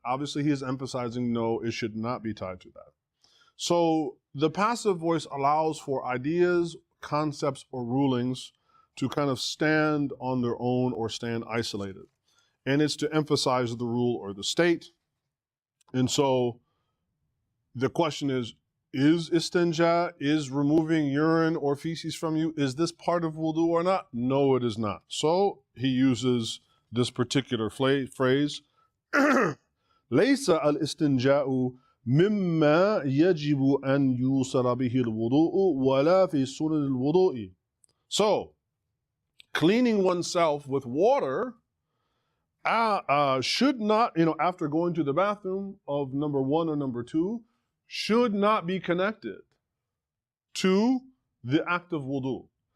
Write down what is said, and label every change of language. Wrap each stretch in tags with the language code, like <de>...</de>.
<en>Obviously he is emphasizing no, it should not be tied to that. So the passive voice allows for ideas, concepts, or rulings to kind of stand on their own or stand isolated. And it's to emphasize the rule or the state. And so the question is istinja, is removing urine or feces from you, is this part of wudu or not? No, it is not. So he uses this particular phrase,</en> <ar>ليس الاستنجاء مما يجب أن يوصل به الوضوء ولا في سنن الوضوء.</ar> <en>So, cleaning oneself with water should not, after going to the bathroom of number one or number two, should not be connected to the act of wudu.</en>